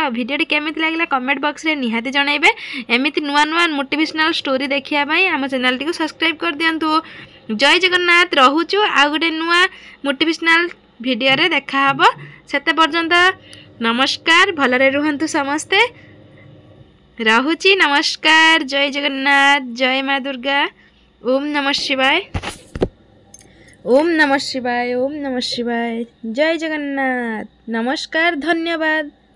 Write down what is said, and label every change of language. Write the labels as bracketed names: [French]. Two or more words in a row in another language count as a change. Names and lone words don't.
[Odia] ଆ ଭିଡିଓଟି କେମିତି ଲାଗଲା [English] comment box [Odia] ରେ ନିହାତି ଜଣାଇବେ। ଏମିତି ନୂଆ ନୂଆ [English] motivational story [Odia] ଦେଖିଆ ପଇ ଆମ ଚ୍ୟାନେଲ ଟି କୁ ସବସ୍କ୍ରାଇବ କର ଦିଅନ୍ତୁ। ଜୟ ଜଗନ୍ନାଥ। ରହୁଛୁ ଆ ଗୋଟେ ନୂଆ [English] motivational video [Odia] ରେ ଦେଖା ହବ। ସେତେ ପର୍ଯ୍ୟନ୍ତ ନମସ୍କାର, ଭଲରେ ରୁହନ୍ତୁ ସମସ୍ତେ। ରହୁଛି ନମସ୍କାର। ଜୟ ଜଗନ୍ନାଥ। ଜୟ ମାଁ ଦୁର୍ଗା। [Sanskrit] ओम नमः शिवाय। ओम नमः शिवाय। ओम नमः शिवाय। [Odia] ଜୟ ଜଗନ୍ନାଥ। ନମସ୍କାର। ଧନ୍ୟବାଦ।